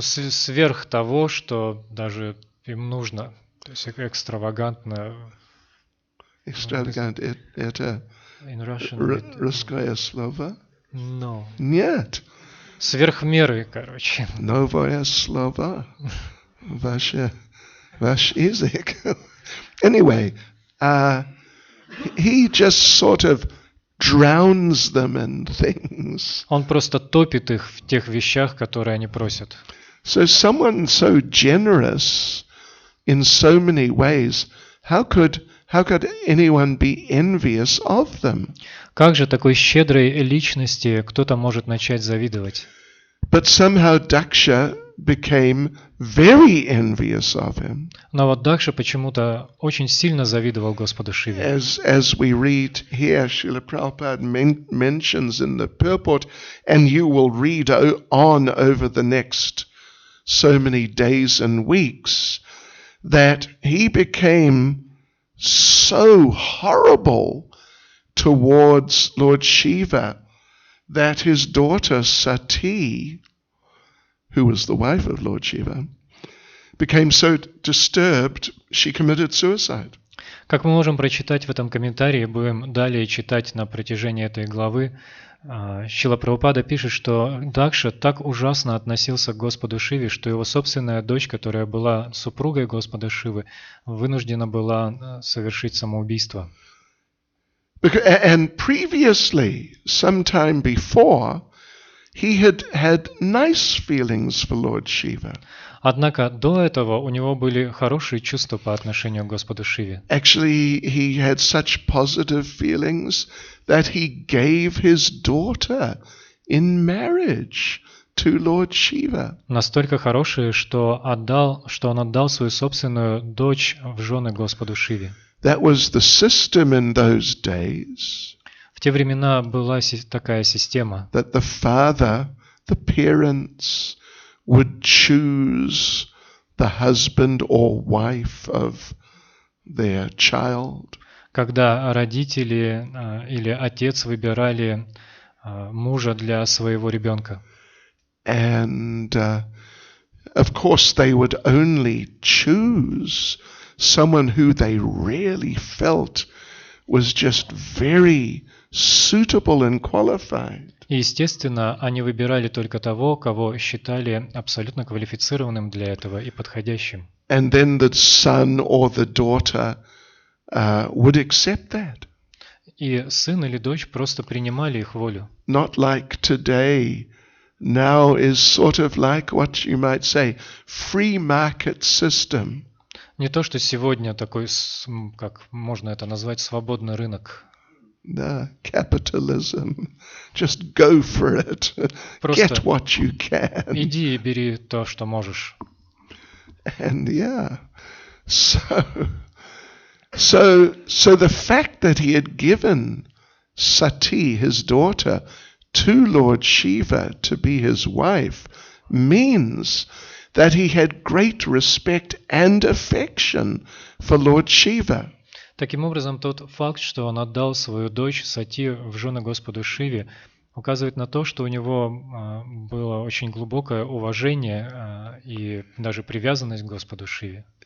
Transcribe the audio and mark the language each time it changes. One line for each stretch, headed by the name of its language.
Russian: сверх того, что даже им нужно. То есть экстравагантно. Extravagant, это
English: In Russian,
Russian: русское слово?
English: no.
Russian: Нет. Сверх меры, короче. Новое слово. Ваш язык.
English: Anyway, he just sort of drowns them in things.
Russian: Он просто топит их в тех вещах, которые они просят.
English: So someone so generous in so many ways, how could anyone be envious of them?
Russian: Как же такой щедрой личности кто-то может начать завидовать?
English: But somehow Daksha became very envious of him.
Russian: Но вот Дакша почему-то очень сильно завидовал Господу Шиве.
English: As we read here, Srila Prabhupada mentions in the purport, and you will read on over the next so many days and weeks, that he became so horrible towards Lord Shiva that his daughter Sati, who was the wife of Lord Shiva, became so disturbed she committed suicide.
Russian: Как мы можем прочитать в этом комментарии, будем далее читать на протяжении этой главы, Шрила Прабхупада пишет, что Дакша так ужасно относился к Господу Шиве, что его собственная дочь, которая была супругой Господа Шивы, вынуждена была совершить самоубийство.
English: And previously, sometime before, he had nice feelings for Lord Shiva.
Russian: Однако до этого у него были хорошие чувства по отношению к Господу Шиве.
English: Actually, he had such positive feelings that he gave his daughter in marriage to Lord Shiva.
Russian: Настолько хорошие, что он отдал свою собственную дочь в жены Господу Шиве.
English: That was the system in those days,
Russian: В те времена была такая система,
English: that the father, the parents, would choose the husband or wife of their child.
Russian: когда родители или отец выбирали мужа для своего ребенка.
English: And of course they would only choose someone who they really felt was just very suitable and qualified.
Russian: И, естественно, они выбирали только того, кого считали абсолютно квалифицированным для этого и подходящим.
English: And then the son or the daughter would accept that.
Russian: И сын или дочь просто принимали их волю.
English: Not like today. Now is sort of like what you might say, free market system.
Russian: Не то, что сегодня такой, как можно это назвать, свободный рынок. Да, capitalism.
English: Just go for it.
Russian: Просто
English: Get what you can.
Russian: иди и бери то, что можешь.
English: And yeah, so the fact that he had given Sati, his daughter, to Lord Shiva to be his wife means that he had great respect and affection for Lord Shiva.
Russian: Таким образом, тот факт, что он отдал свою дочь Сати в жены Господу Шиве, указывает на то, что у него было очень глубокое уважение и даже привязанность к Господу Шиве.